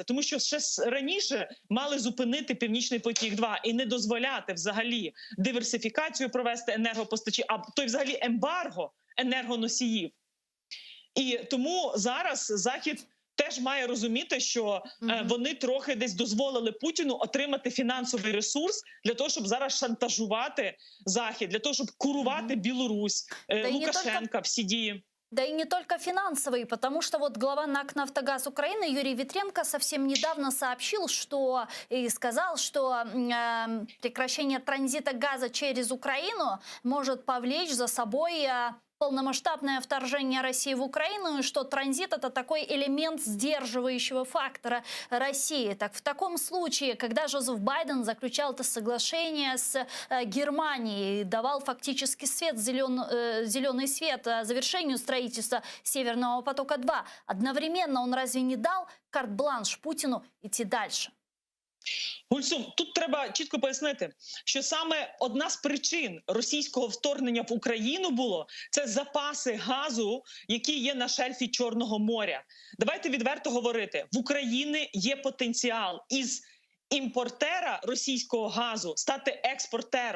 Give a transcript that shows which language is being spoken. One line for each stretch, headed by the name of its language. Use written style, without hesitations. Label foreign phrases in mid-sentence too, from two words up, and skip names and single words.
Ukrainian: Тому що ще раніше мали зупинити Північний потік-2 і не дозволяти взагалі диверсифікацію провести енергопостачання, а то й взагалі ембарго енергоносіїв. І тому зараз Захід теж має розуміти, що вони трохи десь дозволили Путіну отримати фінансовий ресурс для того, щоб зараз шантажувати Захід, для того, щоб курувати Білорусь, Лукашенка, всі дії.
Russian: Да и не только финансовые, потому что вот глава НАК «Нафтогаз Украины» Юрий Витренко совсем недавно сообщил, что и сказал, что прекращение транзита газа через Украину может повлечь за собой полномасштабное вторжение России в Украину, и что транзит – это такой элемент сдерживающего фактора России. Так в таком случае, когда Жозеф Байден заключал это соглашение с Германией, давал фактически зеленый свет завершению строительства Северного потока-2, одновременно он разве не дал карт-бланш Путину идти дальше?
Ukrainian: Гульсум, тут треба чітко пояснити, що саме одна з причин російського вторгнення в Україну було – це запаси газу, які є на шельфі Чорного моря. Давайте відверто говорити, в Україні є потенціал із імпортера російського газу стати експортером.